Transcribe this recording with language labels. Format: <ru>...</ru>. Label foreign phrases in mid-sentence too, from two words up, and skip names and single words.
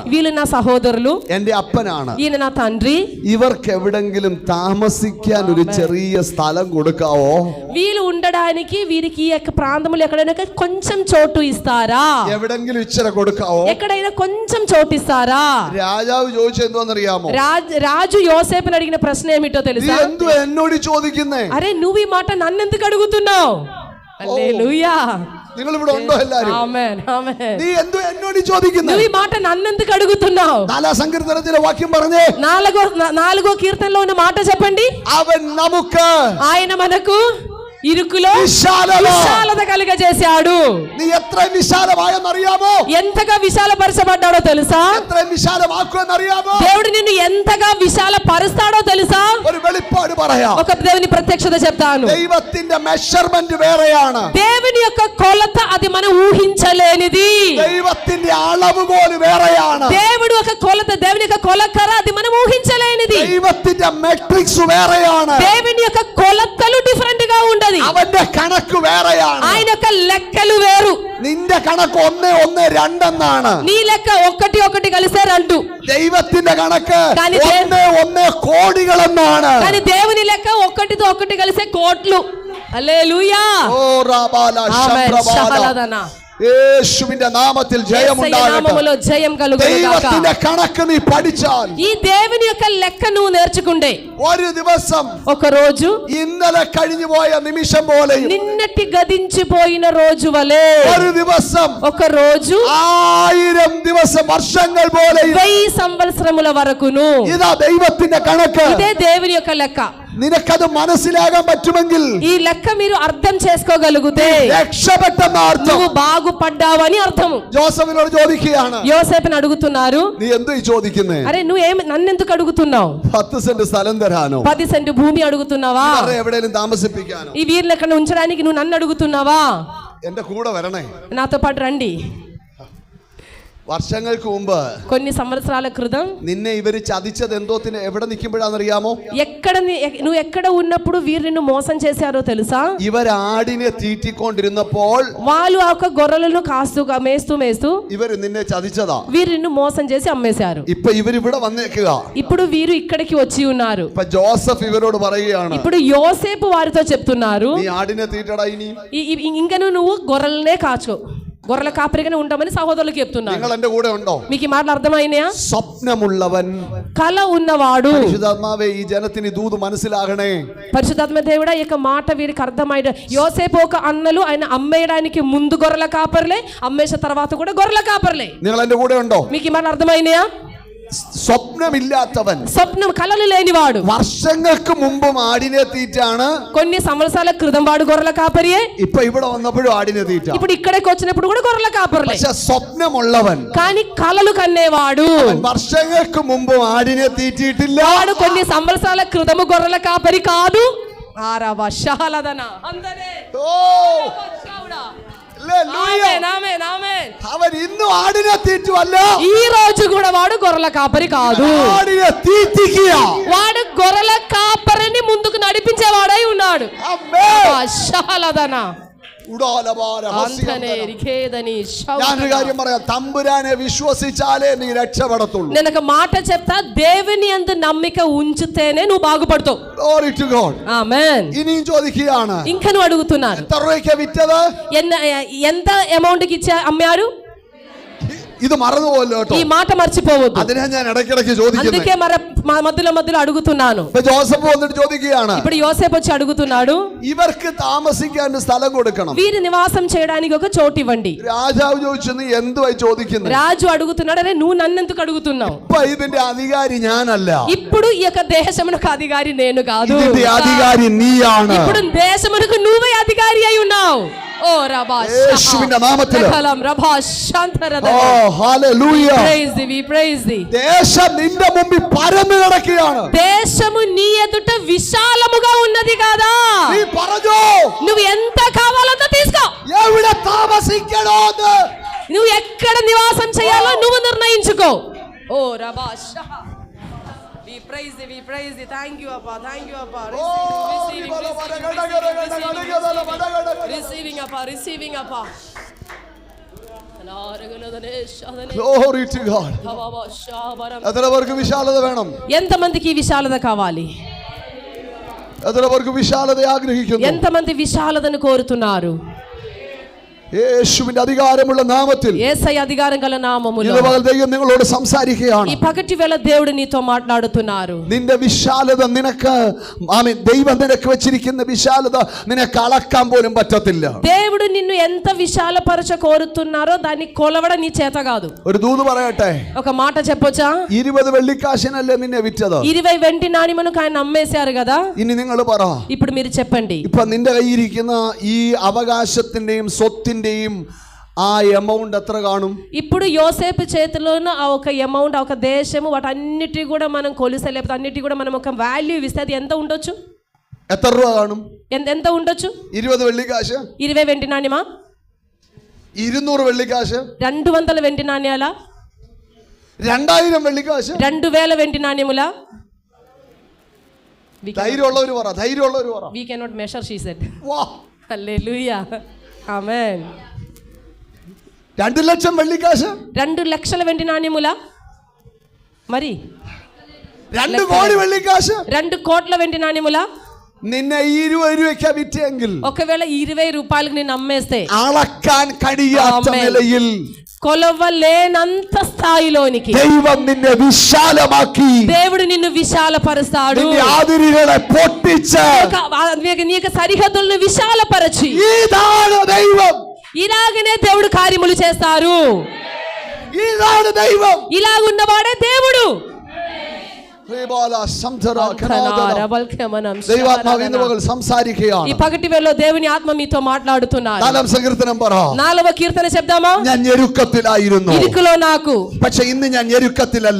<te>వీళ్ళు నా సహోదరులు,</te> <ml>എന്റെ അപ്പനാണ്,</ml> <te>ఈయన నా తండ్రి,</te> <ml>ഇവർക്ക് എവിടെങ്കിലും താമസിക്കാൻ ഒരു ചെറിയ സ്ഥലം കൊടുക്കാവോ?</ml> <te>వీళ్ళు ఉండడానికి వీరికి ఈ యొక్క ప్రాంతంలో ఎక్కడైనా కొంచెం చోటు ఇస్తారా?</te> <ml>എവിടെങ്കിലും ഇച്ചിരി കൊടുക്കാവോ?</ml> <te>ఎక్కడైనా కొంచెం చోటు ఇస్తారా?</te> <ml>രാജാവ് ചോദിച്ചു എന്തോന്നറിയാമോ?</ml> <te>రాజు యోసేపుని అడిగిన ప్రశ్న ఏమిటో</te> <ml>നീ</ml> <te>తెలుసా?</te> <ml>എന്തോ എന്നോട് ചോദിക്കുന്നേ?</ml> <te>అరే నువ్వు ఈ మాట నన్నెందుకు అడుగుతున్నావు? హల్లెలూయా.</te> <ml>നിങ്ങൾ ഇവിടെ ഉണ്ടോ എല്ലാരും?</ml> <te>ఆమేన్. ఆమేన్.</te> <ml>നീ എന്തോ എന്നോട് ചോദിക്കുന്നേ?</ml> <te>నువ్వు ఈ మాట నన్నెందుకు అడుగుతున్నావు?</te> <ml>4ാം സങ്കീർത്തനത്തിലെ വാക്യം പറഞ്ഞേ.</ml> <te>నాలుగో కీర్తనలో ఉన్న మాట చెప్పండి.</te> <ml>അവൻ നമുക്ക്</ml> <te>ఆయన మనకు ఇరుకులో</te> <ml>വിശാലത</ml> <te>విశాలత కలుగజేశాడు.</te> <ml>നീ എത്ര വിശാലമായെന്നറിയാമോ?</ml> <te>ఎంతగా విశాలపరచబడ్డాడో తెలుసా?</te> <ml>എത്ര വിശാലമാക്കുമെന്നറിയാമോ?</ml> <te>దేవుడు నిన్ను ఎంతగా విశాలపరుస్తాడో తెలుసా?</te> <ml>ഒരു വെളിപ്പാട് പറയാം.</ml> <te>ఒక దేవుని ప్రత్యక్షత చెప్తాను.</te> <ml>ദൈവത്തിന്റെ മെഷർമെന്റ് വേറെയാണ്.</ml> <te>దేవుని యొక్క కొలత అది మనం ఊహించలేనిది.</te> <ml>ദൈവത്തിന്റെ അളവുകോല് വേറെയാണ്.</ml> <te>దేవుడు ఒక కొలత, దేవుని యొక్క కొలకర అది మనం ఊహించలేనిది.</te> <ml>ദൈവത്തിന്റെ മെട്രിക്സ് വേറെയാണ്.</ml> <te>దేవుని యొక్క కొలతలు డిఫరెంట్ గా ఉండదు.</te> <ml>അവന്റെ കണക്ക് വേറെയാണ്.</ml> <te>ఆయన యొక్క లెక్కలు వేరు.</te> <ml>നിന്റെ കണക്ക് 1 1 2 എന്നാണ്.</ml> <te>నీ లెక్క 1 1 కలిసే 2.</te> <ml>ദൈവത്തിന്റെ കണക്ക്</ml> <te>కానీ</te> <ml>1 1 കോടികളെന്നാണ്.</ml> <te>కానీ దేవుని లెక్క 1తో 1 కలిసే కోట్లు. హల్లెలూయా. ഓ റബാല ശബ്രബാല.</te> <ml>യേശുവിന്റെ നാമത്തിൽ</ml> <te>నామములో జయం కలుగును గాక.</te> <ml>ദൈവത്തിന്റെ കണക്ക് നീ പഠിച്ചാൽ,</ml> <te>ఈ దేవుని యొక్క లెక్క నువ్వు నేర్చుకుంటే,</te> <ml>ഒരു ദിവസം</ml> <te>ఒక రోజు</te> <ml>ഇന്നലെ കഴിഞ്ഞു പോയ നിമിഷം പോലെയും,</ml> <te>నిన్నటి గదించిపోయిన రోజు వలె,</te> <ml>ഒരു ദിവസം</ml> <te>ఒక రోజు</te> <ml>1000 ദിവസം വർഷങ്ങൾ പോലെയും,</ml> <te>1000 సంవత్సరముల వరకును.</te> <ml>ഇതാ ദൈവത്തിന്റെ കണക്ക്.</ml> <te>ఇదే దేవుని యొక్క లెక్క.</te> <ml>നിനക്കത് മനസ്സിലാകാൻ പറ്റുമെങ്കിൽ</ml> <te>ఈ లెక్క మీరు అర్థం చేసుకోగలిగితే</te> <ml>രക്ഷപ്പെട്ടെന്ന അർത്ഥം.</ml> <te>నువ్వు బాగు బాగుపడ్డావు అని అర్థము.</te> <ml>ജോസഫിനോട് ചോദിക്കുകയാണ്,</ml> <te>యోసేపుని అడుగుతున్నారు,</te> <ml>നീ എന്തു ചോദിക്കുന്നേ?</ml> <te>అరే నువ్వేం నన్నెందుకు అడుగుతున్నావు?</te> <ml>10 സെന്റ് സ്ഥലം തരാനോ?</ml> <te>10 సెంటు భూమి అడుగుతున్నావా?</te> <ml>എവിടെയെങ്കിലും താമസിപ്പിക്കാനോ?</ml> <te>ఈ వీరిని ఎక్కడ ఉంచడానికి నువ్వు నన్ను అడుగుతున్నావా?</te> <ml>എന്റെ കൂടെ വരണേ,</ml> <te>నాతో పాటు రండి.</te> <ml>വർഷങ്ങൾക്ക് മുമ്പ്</ml> <te>కొన్ని సంవత్సరాల క్రితం</te> <ml>നിന്നെ ഇവര് ചതിച്ചത് എന്തോത്തിന് എവിടെ നിൽക്കുമ്പോഴാണെന്നറിയാമോ?</ml> <te>నువ్వు ఎక్కడ ఉన్నప్పుడు వీరు నిన్ను మోసం చేశారో తెలుసా?</te> <ml>ഇവരാടിനെ തീറ്റിക്കൊണ്ടിരുന്നപ്പോൾ</ml> <te>వాళ్ళు ఆ గొర్రెలను మేస్తూ</te> <ml>ഇവര് നിന്നെ ചതിച്ചതാ.</ml> <te>వీరు నిన్ను మోసం చేసి అమ్మేశారు.</te> <ml>ഇപ്പൊ ഇവരിവിടെ വന്നേക്കുക.</ml> <te>ఇప్పుడు వీరు ఇక్కడికి వచ్చి ఉన్నారు.</te> <ml>ഇപ്പൊ ജോസഫ് ഇവരോട് പറയുകയാണ്,</ml> <te>ఇప్పుడు యోసేపు వారితో చెప్తున్నారు,</te> <ml>നീ ആടിനെ തീറ്റടാ, ഇനി</ml> <te>ఇంకను నువ్వు గొర్రెలనే కాచు, గొర్రెల కాపరిగానే ఉండమని సహోదరులకు చెప్తున్నారు.</te> <ml>നിങ്ങൾ എന്റെ കൂടെ ഉണ്ടോ?</ml> <te>మీకు ఈ మాటలు అర్థమైనాయా?</te> <ml>സ്വപ്നമുള്ളവൻ,</ml> <te>కల ఉన్నవాడు.</te> <ml>പരിശുദ്ധാത്മാവേ, ഈ ജനത്തിന് ദൂത് മനസ്സിലാകണേ.</ml> <te>పరిశుద్ధాత్మ దేవుడా, ఈ యొక్క మాట వీరికి అర్థమైంది. యోసేపు ఒక అన్నలు ఆయన అమ్మేయడానికి ముందు గొర్రెల కాపర్లే, అమ్మేసిన తర్వాత కూడా గొర్రెల కాపర్లే.</te> <ml>നിങ്ങൾ എന്റെ കൂടെ ഉണ്ടോ?</ml> <te>మీకు ఈ మాటలు అర్థమైనాయా?</te> <ml>സ്വപ്നമില്ലാത്തവൻ,</ml> <te>స్వప్నం కలలు లేనివాడు,</te> <ml>വർഷങ്ങൾക്ക് മുമ്പും ആടിനെ തീറ്റാണ്.</ml> <te>కొన్ని సంవత్సరాల క్రితం వాడు గొర్రెల కాపరియే,</te> <ml>ഇപ്പൊ ഇവിടെ വന്നപ്പോഴും ఆడిനെ തീറ്റ.</ml> <te>ఇప్పుడు ఇక్కడికి వచ్చినప్పుడు కూడా గొర్రెల కాపర్లే.</te> <ml>പക്ഷെ സ്വപ്നമുള്ളവൻ,</ml> <te>కానీ కలలు కన్నేవాడు,</te> <ml>വർഷങ്ങൾക്ക് മുമ്പും ആടിനെ തീറ്റിയിട്ടില്ല.</ml> <te>వాడు కొన్ని సంవత్సరాల క్రితము గొర్రెల కాపరి కాదు. ఆరావా షహలదన అందరే ఆమేన్ ఆమేన్ ఆమేన్.</te> <ml>അവൻ ഇന്നും ആടിനെ തീറ്റുവല്ല,</ml> <te>ఈ రోజు కూడా వాడు గొర్రెల కాపరి కాదు.</te> <ml>ആടിനെ തീറ്റിക്കുക.</ml> <te>వాడు గొర్రెల కాపరిని ముందుకు నడిపించేవాడై ఉన్నాడు. షహలదన</te> <ml>ഞാനൊരു കാര്യം പറയാം, തമ്പുരാനെ വിശ്വസിച്ചാലേ നീ രക്ഷപ്പെടത്തുള്ളൂ.</ml> <te>నేను ఒక మాట చెప్తా, దేవుని యందు నమ్మిక ఉంచితేనే నువ్వు బాగుపడతావు.</te> <en>Glory to God.</en> <te>ఆమేన్.</te> <ml>ഇനിയും ചോദിക്കുകയാണ്,</ml> <te>ఇంకా నువ్వు అడుగుతున్నారు,</te> <ml>എത്ര രൂപയ്ക്ക് വിറ്റത്?</ml> <te>ఎంత అమౌంట్ కి అమ్మారు?</te> <ml>ഇത് മറന്നുപോലോ കേട്ടോ,</ml> <te>ఈ మాట మర్చిపోవద్దు.</te> <ml>അതിനാ ഞാൻ ഇടയ്ക്കിടയ്ക്ക് ചോദിക്കുന്നത്.</ml> <te>అందుకే మధ్యలో అడుగుతున్నాను.</te> <ml>ജോസഫ് വന്നിട്ട് ചോദിക്കുകയാണ്,</ml> <te>ఇప్పుడు యోసేపు వచ్చి అడుగుతున్నాడు,</te> <ml>ഇവർക്ക് താമസിക്കാൻ സ്ഥലം കൊടുക്കണം,</ml> <te>వీరి నివాసం చేయడానికి ఒక చోటు ఇవ్వండి.</te> <ml>രാജാവ് ചോദിച്ചു, നീ എന്തുവായി ചോദിക്കുന്നത്?</ml> <te>రాజు అడుగుతున్నాడు, అరే నువ్వు నన్నెందుకు అడుగుతున్నావు?</te> <ml>ഇപ്പൊ ഇതിന്റെ അധികാരി ഞാനല്ല,</ml> <te>ఇప్పుడు ఈ యొక్క దేశమునకు అధికారి నేను కాదు,</te> <ml>ഇതിന്റെ അധികാരി നീയാണ്.</ml> <te>ఇప్పుడు దేశమునకు నువ్వే అధికారి అయి ఉన్నావు. ఓ రబా</te> <ml>യേശുവിന്റെ നാമത്തിൽ కలం రబా శాంతరద. ഓ ഹല്ലേലൂയ.</ml> <en>praise thee, we praise thee.</en> <ml>ദേശം നിന്റെ മുമ്പിൽ പരന്നു കിടക്കുകയാണ്.</ml> <te>దేశము నీ ఎదుట విశాలముగా ఉన్నది కదా.</te> <ml>നീ പറഞ്ഞു,</ml> <te>నువ్వు ఎంత కావాలంత తీసుకో.</te> <ml>എവിടെ താമസിക്കണോന്ന്,</ml> <te>నువ్వు ఎక్కడ నివాసం చేయాలో నువ్వు నిర్ణయించుకో. ఓ రబా షహ.</te> <en>We praise thee, we praise thee. Thank you Appa, thank you Appa. Receiving Appa, receiving Appa. Glory to God.</en> <ml>എത്ര പേർക്ക് വിശാലത വേണം?</ml> <te>ఎంతమందికి విశాలత కావాలి?</te> <ml>എത്ര പേർക്ക് വിശാലത ആഗ്രഹിക്കുന്നു?</ml> <te>ఎంతమంది విశాలతను కోరుతున్నారు?</te> <ml>യേശുവിന്റെ അധികാരമുള്ള നാമത്തിൽ,</ml> <te>యేసయ్య అధికారం గల నామములో</te> <ml>ദൈവം നിങ്ങളോട് സംസാരിക്കുകയാണ്.</ml> <te>ఈ పగటి వేళ దేవుడు నీతో మాట్లాడుతున్నారు.</te> <ml>നിന്റെ വിശാലത നിനക്ക്, ദൈവം നിനക്ക് വെച്ചിരിക്കുന്ന വിശാലത നിനക്ക് അളക്കാൻ പോലും പറ്റത്തില്ല.</ml> <te>దేవుడు నిన్ను ఎంత విశాలపరచ కోరుతున్నారో దాన్ని కొలవడం నీ చేత కాదు.</te> <ml>ഒരു ദൂത് പറയട്ടെ,</ml> <te>ఒక మాట చెప్పొచ్చా?</te> <ml>20 വെള്ളിക്കാശിനല്ലേ നിന്നെ വിറ്റത്?</ml> <te>20 వెండి నాణెములకు ఆయన అమ్మేశారు కదా.</te> <ml>ഇനി നിങ്ങൾ പറ,</ml> <te>ఇప్పుడు మీరు చెప్పండి,</te> <ml>ഇപ്പൊ നിന്റെ കയ്യിരിക്കുന്ന ഈ അവകാശത്തിന്റെയും സ്വത്തിന്റെയും</ml> <te>ఆ అమౌంట్</te> <ml>ఎത്ര കാണും?</ml> <te>ఇప్పుడు యోసేపు చేతిలోన ఆ ఒక అమౌంట్, ఒక దేశము, వాటన్నిటి కూడా మనం కొలిసే, లేకపోతే అన్నిటి కూడా మనం ఒక వాల్యూ ఇస్తే అది ఎంత ఉండొచ్చు?</te> <ml>എത്ര രൂപ കാണും?</ml> <te>ఎంత ఉండొచ్చు?</te> <ml>20 വെള്ളിക്കാശ്,</ml> <te>20 వెండి నాణ్యమా?</te> <ml>200 വെള്ളിക്കാശ്,</ml> <te>200 వెండి నాణ్యాల,</te> <ml>2000 വെള്ളിക്കാശ്,</ml> <te>2000 వెండి నాణ్యముల?</te> <ml>ധൈര്യമുള്ളവർ പറ, ധൈര്യമുള്ളവർ പറ.</ml> <en>We cannot measure, she said.</en> <ml>വാ,</ml> <en>Hallelujah. Amen.</en> <ml>2 ലക്ഷം വെള്ളിക്കാശ്,</ml> <te>2 లక్షల వెండి నాణ్యముల, మరి</te> <ml>2 കോടി വെള്ളിക്കാശ്,</ml> <te>2 కోట్ల వెండి నాణ్యముల.</te> <ml>നിന്നെ 20 രൂപയ്ക്ക് വിറ്റെങ്കിൽ,</ml> <te>ఒకవేళ 20 రూపాయలకు నేను అమ్మేస్తే,</te> <ml>അളക്കാൻ കഴിയാത്ത നിലയിൽ</ml> <te>కొలవలేనంత స్థాయిలోనికి</te> <ml>ദൈവം നിന്നെ വിശാലമാക്കി,</ml> <te>దేవుడు నిన్ను విశాలపరుస్తాడు.</te> <ml>നിന്റെ അതിരുകളെ പൊട്ടിച്ച്,</ml> <te>నీ యొక్క సరిహద్దులను విశాలపరచి,</te> <ml>ഇതാണ് ദൈവം,</ml> <te>ఇలాగనే దేవుడు కార్యములు చేస్తారు.</te> <ml>ഇതാണ് ദൈവം.</ml> <te>ఇలాగున్నవాడే దేవుడు.</te> <ml>ദൈവാത്മാവ് ഇന്ന് പകൽ സംസാരിക്കുകയാണ്.</ml> <te>ఈ పగటి వేళలో దేవుని ఆత్మ మీతో మాట్లాడుతున్నారు.</te> <ml>4వ സങ്കീർത്തനം പറ.</ml> <te>4వ కీర్తన చెప్దామా?</te> <ml>ഞാൻ ഞെരുക്കത്തിലായിരുന്നു,</ml> <te>ఇరుకులో నాకు,</te> <ml>പക്ഷെ ഇന്ന് ഞാൻ ഞെരുക്കത്തിലല്ല.</ml>